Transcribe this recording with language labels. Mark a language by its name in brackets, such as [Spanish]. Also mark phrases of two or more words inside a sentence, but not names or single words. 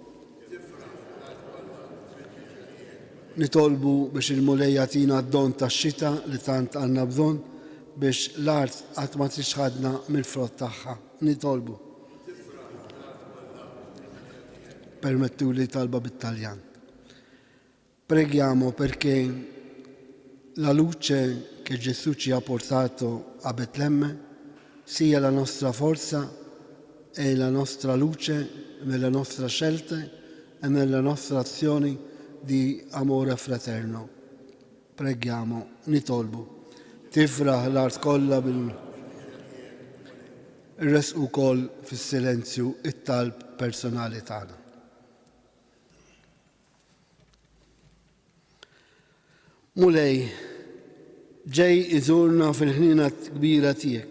[Maltese] Nitolbu biex il-mulej jagħtina d-don tax-xita li tant għandna bżonn biex l-art qatt ma tixħadna mill-frott tagħha. Nitolbu. Permettuli talba bit-Taljan. [Italian] Preghiamo perché la luce che Gesù ci ha portato a Betlemme sia la nostra forza e la nostra luce nelle nostre scelte e nelle nostre azioni di amore fraterno. Preghiamo, [Maltese] nitolbu. Tifraħ l-art kollha bil-res ukoll fis-silenzju it-talb personali tagħna. Mulej, ġej iżurna fil-ħnina kbira tiegħek.